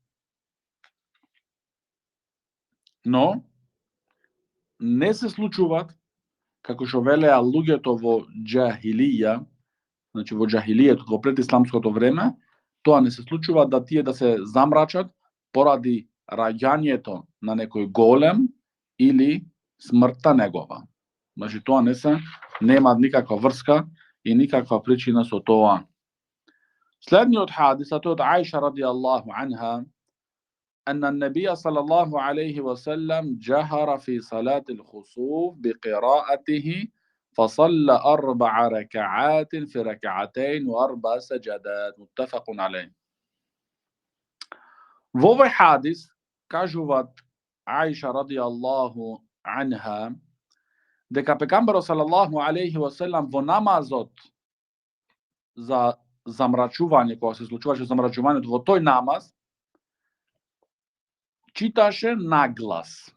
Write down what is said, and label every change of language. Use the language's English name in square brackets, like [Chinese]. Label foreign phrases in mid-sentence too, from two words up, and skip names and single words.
[Macedonian] Но не се случуваат како што велеа луѓето во џахилија, значи во џахилијето, во предисламското време, тоа не се случува да тие да се замрачат поради раѓањето на некој голем или смртта негова. Значи тоа нема никаква врска и никаква причина со тоа. Следниот хадис е од Аиша [Arabic] رضي الله عنها, أن النبي صلى الله عليه وسلم جهر في صلاة الخسوف بقراءته فصلى 4 ركعات في ركعتين و4 سجدات متفق عليه. [Macedonian] Во овој хадис кажуваат Аиша [Arabic] رضي الله عنها [Macedonian] дека пекамберот [Arabic] صلى الله عليه وسلم [Macedonian] во намазот за замрачување, кога се случуваше замрачувањето во тој намаз, читаше наглас.